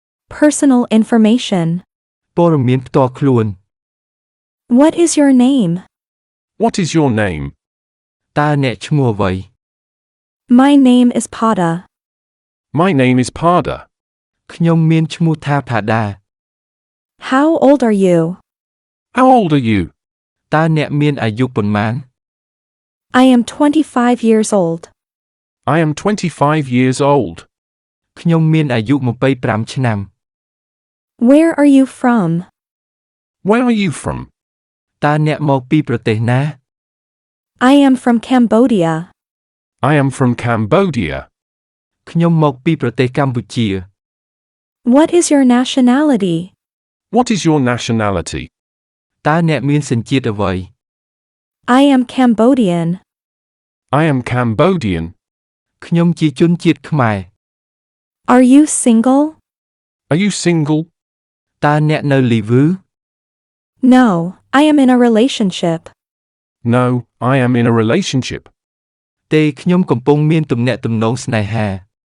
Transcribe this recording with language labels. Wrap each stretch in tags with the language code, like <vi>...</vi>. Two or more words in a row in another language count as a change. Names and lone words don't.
<en>Personal information.</en> <km>ព័ត៌មានផ្ទាល់ខ្លួន</km> <en>What is your name? What is your name?</en> <km>តើអ្នកឈ្មោះអ្វី</km> <en>My name is Pada. My name is Pada.</en> <km>ខ្ញុំមានឈ្មោះថាផាដា</km> <en>How old are you? How old are you?</en> <km>តើអ្នកមានអាយុប៉ុន្មាន</km> <en>I am 25 years old. I am 25 years old.</en> <km>ខ្ញុំមានអាយុ25ឆ្នាំ</km> <en>Where are you from? Where are you from?</en> <km>តើអ្នកមកពីប្រទេសណា</km> <en>I am from Cambodia. I am from Cambodia.</en> <km>ខ្ញុំមកពីប្រទេសកម្ពុជា</km> <en>What is your nationality? What is your nationality?</en> <km>តើអ្នកមានសញ្ជាតិអ្វី</km> <en>I am Cambodian. I am Cambodian.</en> <km>ខ្ញុំជាជនជាតិខ្មែរ</km> <en>Are you single? Are you single?</en> <km>តើអ្នកនៅលីវឺ</km> <en>No, I am in a relationship. No, I am in a relationship.</en> <km>ទេខ្ញុំកំពុងមានទំនាក់ទំនងស្នេហា</km>